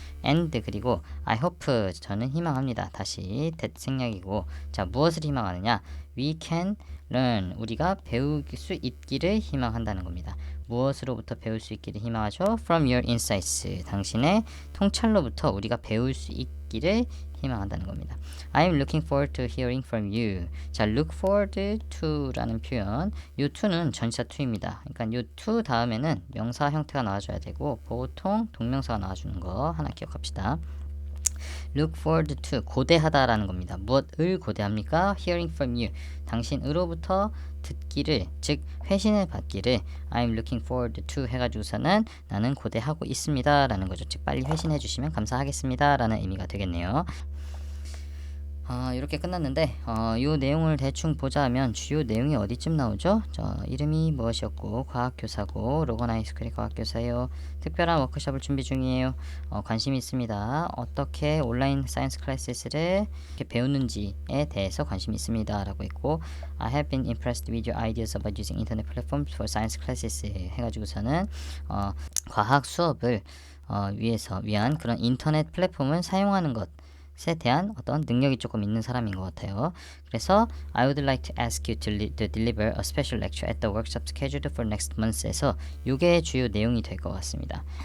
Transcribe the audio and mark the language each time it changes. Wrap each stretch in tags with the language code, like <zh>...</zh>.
<ko>and 그리고</ko> <en>I hope</en> <ko>저는 희망합니다. 다시 생략이고, 자 무엇을 희망하느냐?</ko> <en>We can learn</en> <ko>우리가 배울 수 있기를 희망한다는 겁니다. 무엇으로부터 배울 수 있기를 희망하죠?</ko> <en>From your insights</en> <ko>당신의 통찰로부터 우리가 배울 수 있기를 희망한다는 겁니다.</ko> <en>I am looking forward to hearing from you.</en> <ko>자, look forward to 라는 표현, 요 to는 전치사 to입니다. 그러니까 요 to 다음에는 명사 형태가 나와줘야 되고 보통 동명사가 나와주는 거 하나 기억합시다. look forward to 고대하다라는 겁니다. 무엇을 고대합니까?</ko> <en>hearing from you</en> <ko>당신으로부터 듣기를, 즉 회신을 받기를</ko> <en>I'm looking forward to</en> <ko>해가지고서는 나는 고대하고 있습니다 라는 거죠. 즉 빨리 회신해 주시면 감사하겠습니다 라는 의미가 되겠네요. 이렇게 끝났는데 이 내용을 대충 보자면 주요 내용이 어디쯤 나오죠? 이름이 무엇이었고 과학교사고 로건 하이스쿨의 과학교사예요. 특별한 워크숍을 준비 중이에요. 관심이 있습니다. 어떻게 온라인 사이언스 클래스를 이렇게 배우는지에 대해서 관심이 있습니다 라고 했고</ko> <en>I have been impressed with your ideas about using internet platforms for science classes</en> <ko>해가지고서는 과학 수업을 위한 그런 인터넷 플랫폼을 사용하는 것에 대한 어떤 능력이 조금 있는 사람인 것 같아요.</ko> <en>그래서 I would like to ask you to deliver a special lecture at the workshop scheduled for next month</en> <ko>에서 이게 주요 내용이 될 것 같습니다.</ko>